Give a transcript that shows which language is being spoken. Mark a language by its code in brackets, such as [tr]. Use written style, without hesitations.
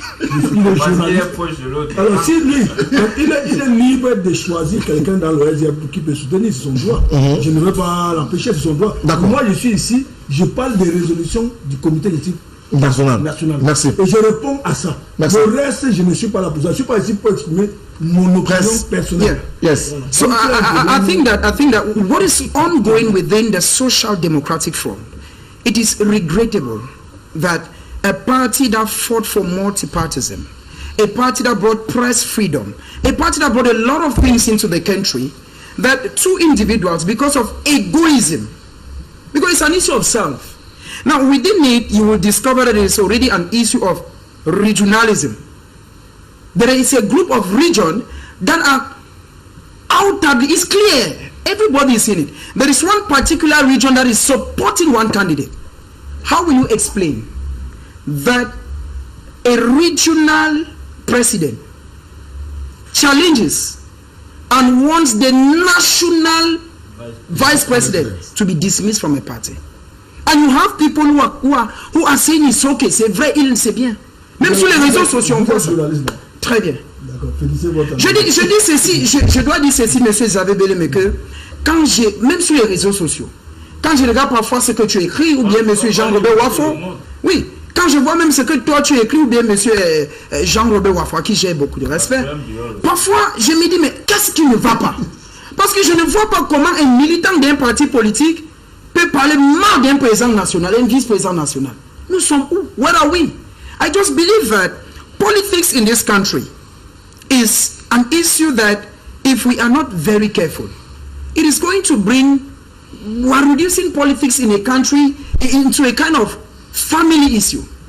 [fr] Je suis le journaliste. Alors si lui, il est libre de choisir quelqu'un dans le SDF qui peut soutenir, c'est son droit. Je ne veux pas l'empêcher, c'est son droit. Moi, je suis ici, je parle des résolutions du comité d'éthique national. Merci. Et je réponds à ça. Merci. Le reste, je ne suis pas là pour ça. Je ne suis pas ici pour exprimer mon opinion personnelle. [en] Yes. So I think that what is ongoing within the Social Democratic Front, it is regrettable that a party that fought for multipartism, a party that brought press freedom, a party that brought a lot of things into the country, that two individuals, because of egoism, because it's an issue of self. Now, within it, you will discover that it's already an issue of regionalism. There is a group of regions that are outwardly, it's clear, everybody is in it. There is one particular region that is supporting one candidate. How will you explain that a regional president challenges and wants the national vice president to be dismissed from a party? And you have people who are saying it's okay, [fr] c'est vrai, c'est bien. Même sur les réseaux sociaux, on voit ça. Très bien. Je dis ceci, je dois dire ceci, monsieur Xavier Bellemé, que même sur les réseaux sociaux, quand je regarde parfois ce que tu écris, ou bien monsieur Jean-Robert Wafo, oui, quand je vois même ce que toi tu écris, ou bien monsieur Jean-Robert Wafo, à qui j'ai beaucoup de respect, parfois je me dis, mais qu'est-ce qui ne va pas? Parce que je ne vois pas comment un militant d'un parti politique peut parler mal d'un président national, un vice-président national. Nous sommes où? [en] Where are we? I just believe that politics in this country is an issue that if we are not very careful, it is going to bring, we are reducing politics in a country into a kind of family issue.